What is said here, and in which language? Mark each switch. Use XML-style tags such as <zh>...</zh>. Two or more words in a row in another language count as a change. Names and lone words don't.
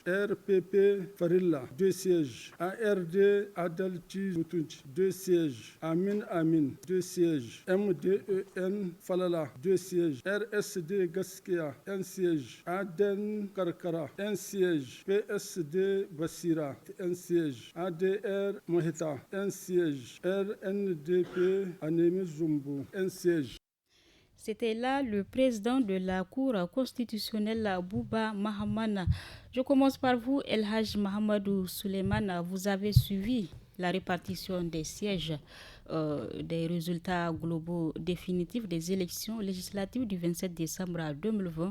<fr>RPP Farilla, 2 sièges, ARD Adalti Mutunchi, 2 sièges, Amin Amin, 2 sièges, MDEN Falala, 2 sièges, RSD Gaskia, 1 siège, ADEN Karkara, 1 siège, PSD Basira, 1 siège, ADR Mohita, 1 siège, RNDP Anemi Zumbu, 1 siège. C'était là le président de la Cour constitutionnelle, Bouba Mahaman. Je commence par vous, El Haj Mohamedou Suleiman. Vous avez suivi la répartition des sièges des résultats globaux définitifs des élections législatives du 27 décembre 2020.</fr>